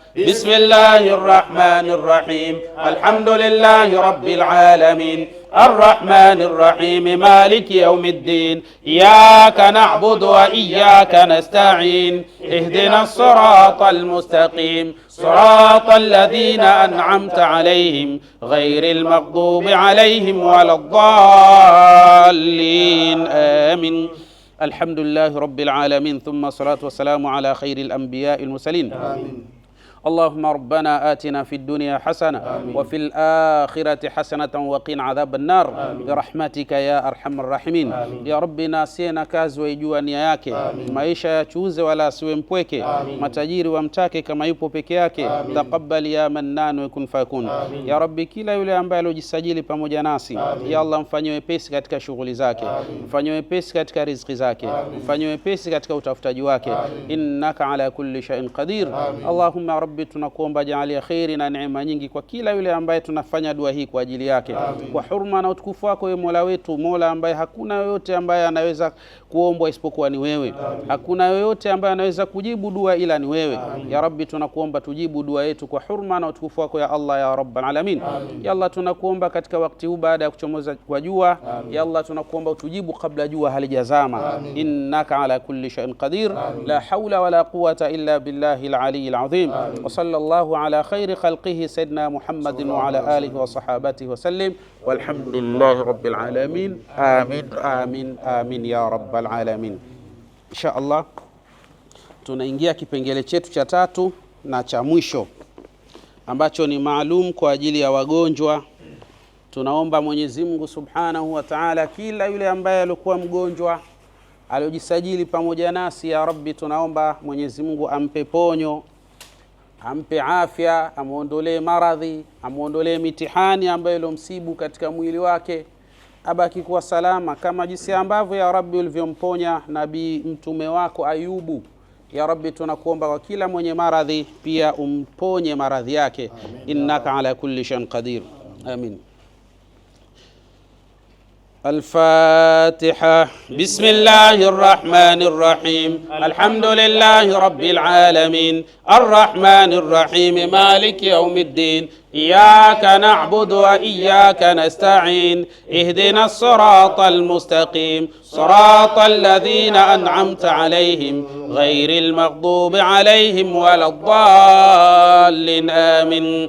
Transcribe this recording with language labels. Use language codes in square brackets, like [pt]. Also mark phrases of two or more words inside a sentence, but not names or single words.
[ar] بسم الله الرحمن الرحيم الحمد لله رب العالمين الرحمن الرحيم مالك يوم الدين إياك نعبد وإياك نستعين اهدنا الصراط المستقيم صراط الذين أنعمت عليهم غير المغضوب عليهم ولا الضالين آمين. الحمد لله رب العالمين ثم الصلاة والسلام على خير الأنبياء المرسلين. آمين. اللهم ربنا آتنا في الدنيا حسنة وفي الآخرة حسنة وقنا عذاب النار برحمتك يا أرحم الراحمين. يا ربي [sw] nasiye kazi waijua nia yake, maisha yachuuze wala asiwe mpweke, matajiri wamtake kama yupo peke yake. [ar] تقبل يا منان وكن فيكون. يا ربي, [sw] kila yule ambaye alojisajili pamoja nasi, [ar] يا الله [sw] mfanyie wepesi katika shughuli zake, mfanyie wepesi katika riziki zake, mfanyie wepesi katika utafutaji wake. [ar] إنك على كل شيء قدير. اللهم ربي, [sw] tunakuomba jalia khairi na neema nyingi kwa kila yule ambaye tunafanya dua hii kwa ajili yake. Kwa hurma na utukufu wako wewe Mola wetu, Mola ambaye hakuna yoyote ambaye anaweza kuombwa isipokuwa ni wewe. Hakuna yoyote ambaye anaweza kujibu dua ila ni wewe. [ar] يا ربي, [sw] tunakuomba tujibu dua yetu kwa hurma na utukufu wako [ar] يا الله يا رب العالمين. يا الله, [sw] tunakuomba katika wakati huu baada ya kuchomoza kwa jua, [ar] يا الله [sw] tunakuomba utujibu kabla jua halijazama. [ar] إنك على كل شيء قدير. لا حول ولا قوة إلا بالله العلي العظيم. وصلى الله على خير خلقه سيدنا محمد وعلى آله وصحابته وسلم والحمد لله رب العالمين. آمين آمين آمين يا رب العالمين. إن شاء الله [sw] tunaingia kipengele chetu cha tatu na cha mwisho ambacho ni maalum kwa ajili ya wagonjwa. Tunaomba Mwenyezi Mungu [ar] سبحانه وتعالى, [sw] kila yule ambaye alikuwa mgonjwa aliojisajili pamoja nasi, [ar] يا ربي [sw] tunaomba Mwenyezi Mungu ampe ponyo, ampe afya, amuondolee maradhi, amuondolee mitihani ambayo ilomsibu katika mwili wake, abaki kuwa salama kama jinsi ambavyo [ar] يا ربي [sw] ulivyomponya nabii mtume wako Ayubu. [ar] يا ربي, [sw] tunakuomba kwa kila mwenye maradhi pia umponye maradhi yake. [ar] إنك على كل شيء قدير. Amin. الفاتحة. بسم الله الرحمن الرحيم الحمد لله رب العالمين الرحمن الرحيم مالك يوم الدين إياك نعبد وإياك نستعين اهدنا الصراط المستقيم صراط الذين أنعمت عليهم غير المغضوب عليهم ولا الضالين آمين.